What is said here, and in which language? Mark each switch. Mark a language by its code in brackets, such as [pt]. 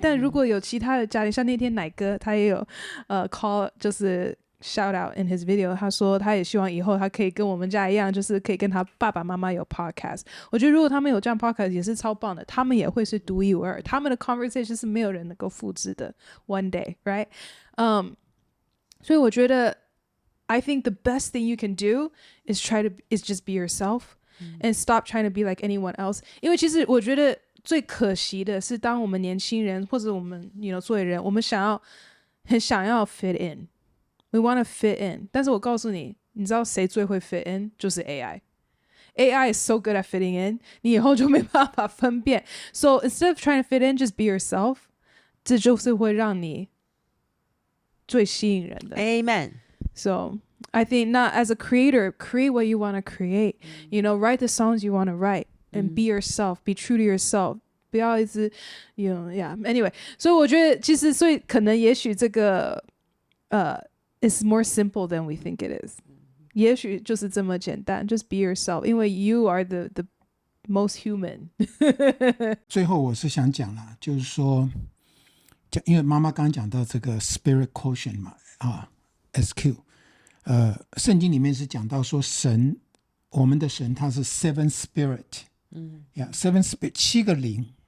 [zh] 但如果有其他的家庭，像那天奶哥他也有call， 就是 [en] shout out in his video， [zh] 他说他也希望以后他可以跟我们家一样，就是可以跟他爸爸妈妈有 podcast。我觉得如果他们有这样 podcast 也是超棒的，他们也会是独一无二，他们的 conversation 是没有人能够复制的 [en] one day，right？ [zh] 所以我觉得 [en] I think the best thing you can do is just be yourself、and stop trying to be like anyone else。 [zh] 因为其实我觉得最可惜的是，当我们年轻人或者我们作为人，我们很想要 fit in， [en] we want to fit in。 [zh] 但是我告诉你，你知道谁最会 fit in？就是 [en] AI。AI is so good at fitting in， [zh] 你以后就没办法分辨。 [en] So instead of trying to fit in, just be yourself。 [zh] 这就是会让你最吸引人的。 [en] Amen。 So I think not as a creator, create what you want to create. Write the songs you want to write and be yourself, be true to yourself. [zh] 不要一直， [en] yeah. Anyway， [zh] 所以我觉得其实，所以可能也许这个 [en] it's more simple than we think it is。 [zh] 也许就是这么简单 ， [en] just be yourself， [zh] 因为 [en] you are the most human。 [zh] 最后我是想讲啦，就是说，因为妈妈刚刚讲到这个 spirit quotient 嘛，SQ， 圣经里面是讲到说神，我们的神他是 seven spirit，seven spirit 7个灵